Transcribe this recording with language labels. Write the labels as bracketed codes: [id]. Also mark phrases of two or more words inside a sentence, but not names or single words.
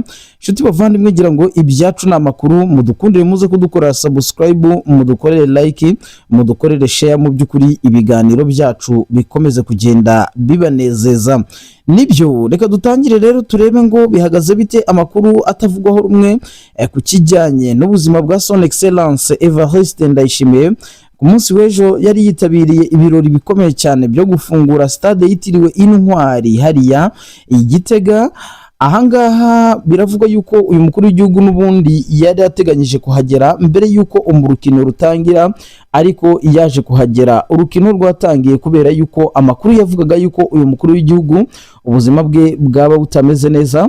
[rw] Inshuti bavandimwe, ngira ngo ibyacu n'amakuru mudukundire muze kudukorera subscribe, mudukorere like, mudukorere share, mu by'ukuri ibiganiro byacu bikomeze kugenda bibanezeza. Nibyo reka dutangire rero turebe ngo bihagaze bite amakuru atavugwaho rumwe ku kijyanye n'ubuzima bwa [fr] Son Excellence [rw] Evariste Ndayishimiye. Ku munsi w'ejo yari yitabiriye ibirori bikomeye cyane byo gufungura stade yitiriwe Intwari hariya Igitega. Ahangaha biravugwa yuko uyu mukuru w'igihugu n'ubundi yari yateganyije kuhagera mbere yuko umurukino rutangira, ariko yaje kuhagera urukino rwatangiye kubera yuko amakuru yavugaga yuko uyu mukuru w'igihugu ubuzima bwe bwaba butameze neza.